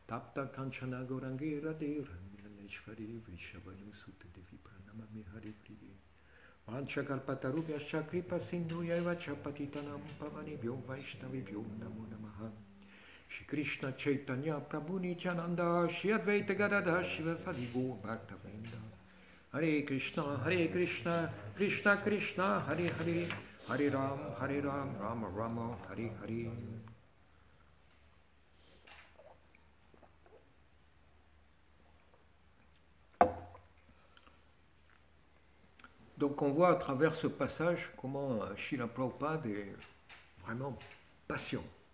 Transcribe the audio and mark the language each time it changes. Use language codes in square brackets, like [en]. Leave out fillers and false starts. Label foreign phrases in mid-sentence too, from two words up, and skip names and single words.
[sa] तप्त काञ्चन गौराङ्गि राधे रानेश्वरि विशवनु सुत्त देवि प्रणमामि हरि प्रिये वाञ्छाकल्पतरुभ्यश्च कृपा सिन्धु यैव चपतितानाम् पावनीभ्यो वैष्णवीभ्यो नमो नमः श्री कृष्ण चैतन्य प्रभु नित्यानन्द श्री अद्वैत गदाधर शिवसादि गौर भक्तवृन्द हरे कृष्ण कृष्ण कृष्ण हरे हरे हरे राम राम राम हरे हरे. [fr] Donc on voit à travers ce passage comment Srila Prabhupada est vraiment patient.